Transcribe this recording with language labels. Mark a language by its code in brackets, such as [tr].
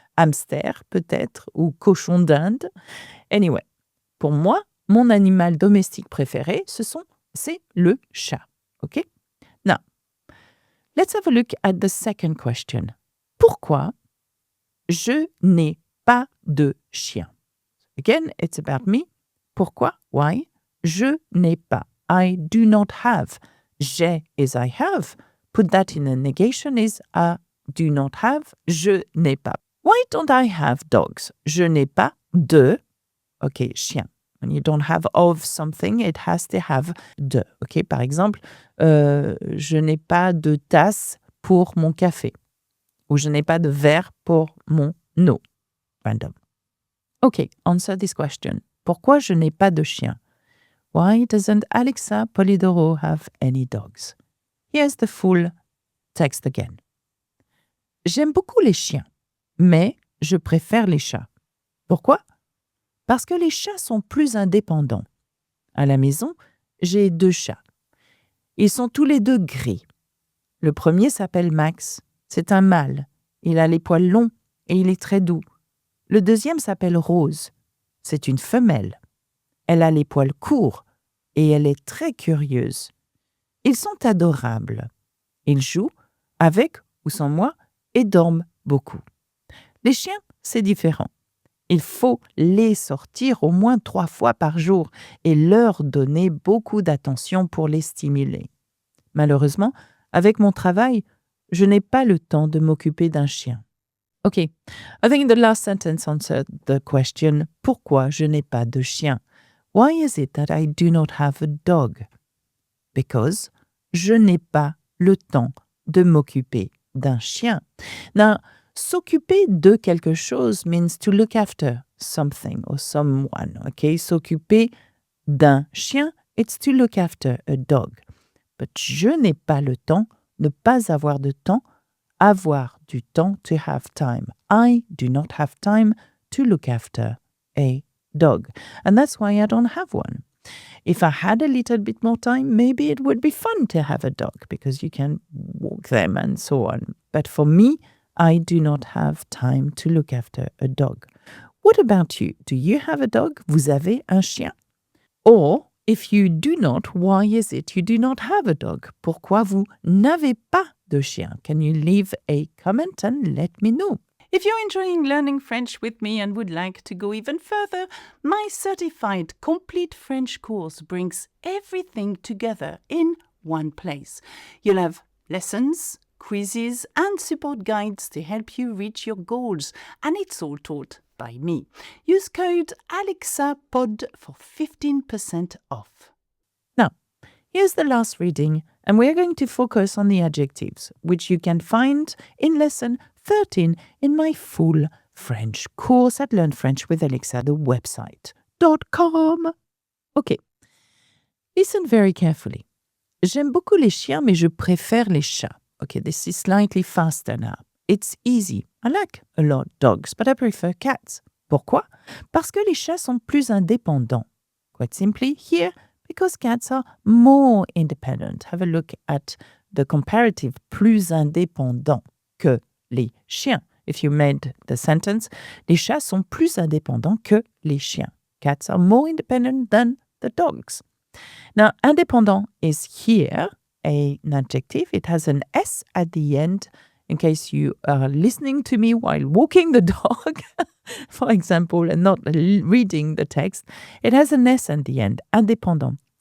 [fr] Hamster, peut-être, ou cochon d'Inde. Anyway, pour moi, mon animal domestique préféré, c'est le chat. [en] Okay? Now, let's have a look at the second question. [fr] Pourquoi je n'ai pas de chien? [en] Again, it's about me. Pourquoi? Why? [fr] Je n'ai pas. [en] I do not have. J'ai is I have. Put that in a negation is I do not have. [fr] Je n'ai pas. [en] Why don't I have dogs? [fr] Je n'ai pas de, chien. [en] When you don't have of something, it has to have de. Okay? [fr] Par exemple, je n'ai pas de tasse pour mon café. Ou je n'ai pas de verre pour mon eau. [en] Random. Okay, answer this question. [fr] Pourquoi je n'ai pas de chien? [en] Why doesn't Alexa Polidoro have any dogs? Here's the full text again. [fr] J'aime beaucoup les chiens, mais je préfère les chats. Pourquoi? Parce que les chats sont plus indépendants. À la maison, j'ai 2 chats. Ils sont tous les 2 gris. Le premier s'appelle Max. C'est un mâle. Il a les poils longs et il est très doux. Le deuxième s'appelle Rose. C'est une femelle. Elle a les poils courts et elle est très curieuse. Ils sont adorables. Ils jouent avec ou sans moi et dorment beaucoup. Les chiens, c'est différent. Il faut les sortir au moins 3 fois par jour et leur donner beaucoup d'attention pour les stimuler. Malheureusement, avec mon travail, je n'ai pas le temps de m'occuper d'un chien. [en] Okay, I think the last sentence answered the question, [fr] pourquoi je n'ai pas de chien? [en] Why is it that I do not have a dog? [fr] Because je n'ai pas le temps de m'occuper d'un chien. [en] Now, [fr] s'occuper de quelque chose [en] means to look after something or someone, okay? [fr] S'occuper d'un chien, [en] it's to look after a dog. [fr] But je n'ai pas le temps, ne pas avoir de temps, avoir du temps, [en] to have time. I do not have time to look after a dog. And that's why I don't have one. If I had a little bit more time, maybe it would be fun to have a dog because you can walk them and so on. But for me, I do not have time to look after a dog. What about you? Do you have a dog? [fr] Vous avez un chien? [en] Or, if you do not, why is it you do not have a dog? [fr] Pourquoi vous n'avez pas de chien? [en] Can you leave a comment and let me know? If you're enjoying learning French with me and would like to go even further, my certified complete French course brings everything together in one place. You'll have lessons, quizzes, and support guides to help you reach your goals, and it's all taught by me. Use code ALEXAPOD for 15% off. Now, here's the last reading, and we're going to focus on the adjectives, which you can find in lesson 13 in my full French course at Learn French with Alexa, the website.com. Okay, listen very carefully. [fr] J'aime beaucoup les chiens, mais je préfère les chats. [en] Okay, this is slightly faster now. It's easy. I like a lot dogs, but I prefer cats. [fr] Pourquoi? Parce que les chats sont plus indépendants. [en] Quite simply, here, because cats are more independent. Have a look at the comparative [fr] plus indépendant que les chiens. [en] If you made the sentence, [fr] les chats sont plus indépendants que les chiens. [en] Cats are more independent than the dogs. Now, indépendant is here an adjective. It has an S at the end. In case you are listening to me while walking the dog, for example, and not reading the text, it has an S at the end, indépendant.